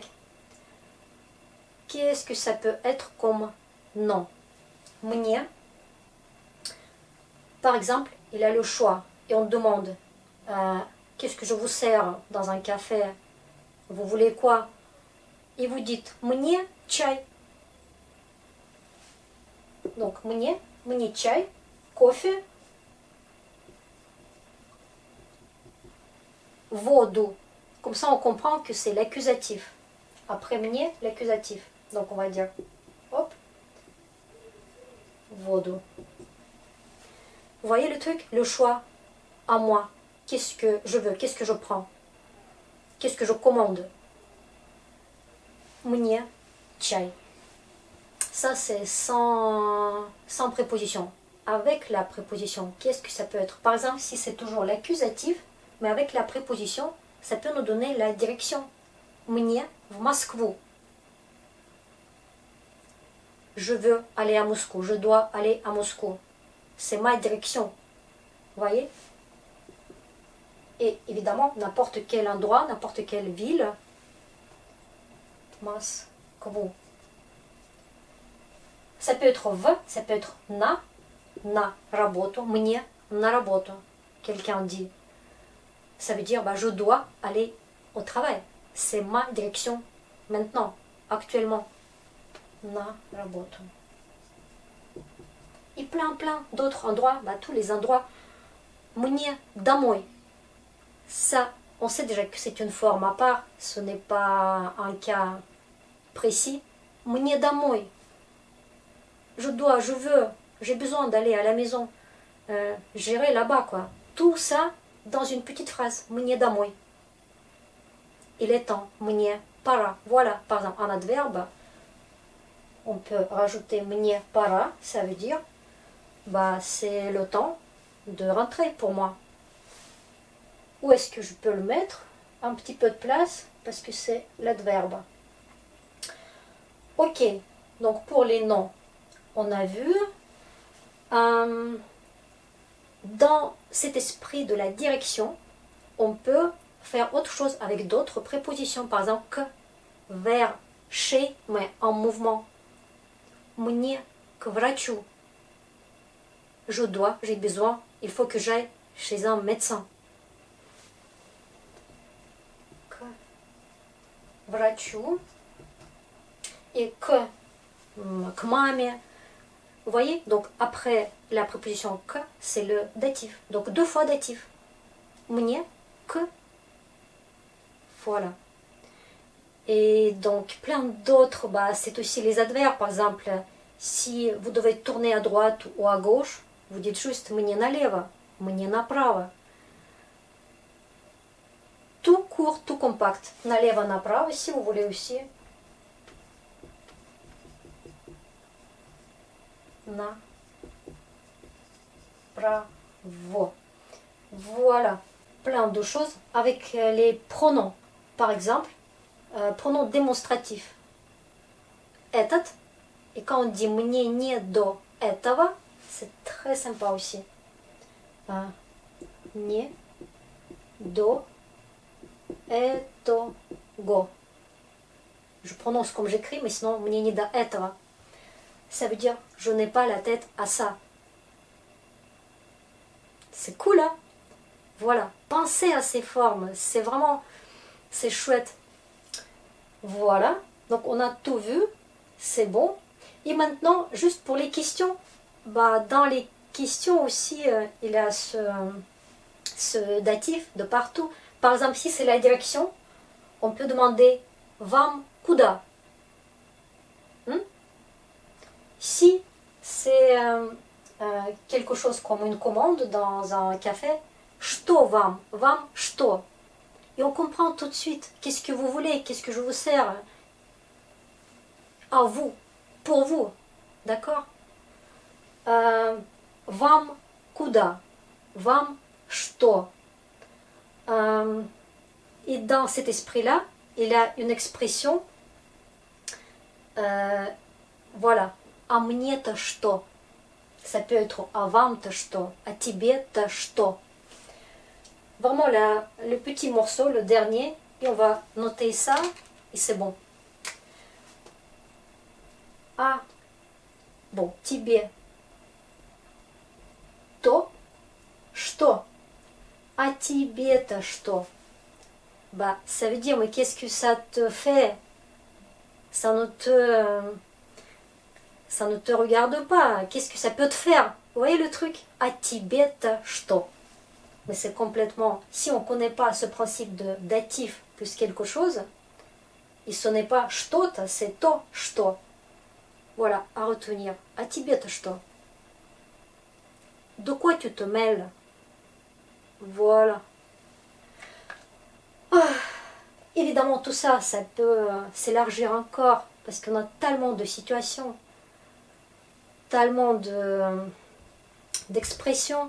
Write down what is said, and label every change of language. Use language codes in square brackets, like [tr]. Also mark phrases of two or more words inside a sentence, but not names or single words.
[fr] Qu'est-ce que ça peut être comme nom? [ru] Мне. [fr] Par exemple, il a le choix et on demande qu'est-ce que je vous sers dans un café? Vous voulez quoi? Et vous dites [ru] мне чай. Donc мне чай, кофе, воду. [fr] Comme ça, on comprend que c'est l'accusatif. Après мне, l'accusatif. Donc on va dire, hop, воду. Vous voyez le truc? Le choix à moi. Qu'est-ce que je veux? Qu'est-ce que je prends? Qu'est-ce que je commande? [ru] Мне чай. [fr] Ça, c'est sans préposition. Avec la préposition, qu'est-ce que ça peut être? Par exemple, si c'est toujours l'accusatif, mais avec la préposition, ça peut nous donner la direction. [ru] Мне в Москву. [fr] Je veux aller à Moscou. Je dois aller à Moscou. C'est ma direction. Vous voyez? Et évidemment, n'importe quel endroit, n'importe quelle ville. Москву. Ça peut être в, ça peut être [ru] на работу, мне на работу. [fr] Quelqu'un dit. Ça veut dire, je dois aller au travail. C'est ma direction maintenant, actuellement. [ru] На работу. [fr] Et plein d'autres endroits, tous les endroits. [ru] Мне домой. [fr] Ça, on sait déjà que c'est une forme à part, ce n'est pas un cas précis. [ru] Мне домой. [fr] Je dois, je veux, j'ai besoin d'aller à la maison. J'irai là-bas, quoi. Tout ça dans une petite phrase. [ru] Мне домой. [fr] Il est temps. [ru] Мне пора. [fr] Voilà, par exemple, un adverbe. On peut rajouter [ru] мне пора. [fr] Ça veut dire, c'est le temps de rentrer pour moi. Où est-ce que je peux le mettre? Un petit peu de place, parce que c'est l'adverbe. Ok, donc pour les noms, on a vu. Dans cet esprit de la direction, on peut faire autre chose avec d'autres prépositions. Par exemple, que, vers, chez, mais en mouvement. [ru] Мне к врачу. [fr] Je dois, j'ai besoin, il faut que j'aille chez un médecin. [ru] К врачу. [fr] Et que, [ru] к маме. [fr] Vous voyez, donc après la préposition que, c'est le datif. Donc 2 fois datif. Мне, que. Voilà. Et donc plein d'autres, c'est aussi les adverbes. Par exemple, si vous devez tourner à droite ou à gauche, vous dites juste [ru] мне налево, мне направо. [fr] Tout court, tout compact. [ru] Налево, направо, [fr] si vous voulez aussi. Направо. Voilà, plein de choses avec les pronoms. Par exemple, pronom démonstratif. [ru] Этот. [fr] Et quand on dit [ru] мне не до этого, [fr] c'est très sympa aussi. [ru] Не до этого. [fr] Je prononce comme j'écris, mais sinon, [ru] мне не до этого. [fr] Ça veut dire, je n'ai pas la tête à ça. C'est cool, hein? Voilà, pensez à ces formes, c'est vraiment, c'est chouette. Voilà, donc on a tout vu, c'est bon. Et maintenant, juste pour les questions, dans les questions aussi, il y a ce datif de partout. Par exemple, si c'est la direction, on peut demander [ru] Вам куда. [fr] Si c'est quelque chose comme une commande dans un café, [ru] Что вам? Вам что? [fr] Et on comprend tout de suite. Qu'est-ce que vous voulez? Qu'est-ce que je vous sers? À vous. Pour vous. D'accord? [ru] Вам куда? Вам что? [fr] Et dans cet esprit-là, il y a une expression Voilà. [ru] А мне-то что? [fr] Ça peut être [ru] а вам-то что? А тебе-то что? [fr] Vraiment le petit morceau, le dernier, et on va noter ça, et c'est bon. [ru] А, bon, тебе то что? А тебе-то что? [fr] Bah, ça veut dire, mais qu'est-ce que ça te fait? Ça ne te regarde pas. Qu'est-ce que ça peut te faire? Vous voyez le truc? [ru] А тебе-то что? [fr] Mais c'est complètement... Si on ne connaît pas ce principe de datif plus quelque chose, et ce n'est pas что-то, c'est [ru] то, что. [fr] Voilà, à retenir. [ru] А тебе-то что? [fr] De quoi tu te mêles? Voilà. Ah, évidemment, tout ça, ça peut s'élargir encore, parce qu'on a tellement de situations, tellement d'expressions.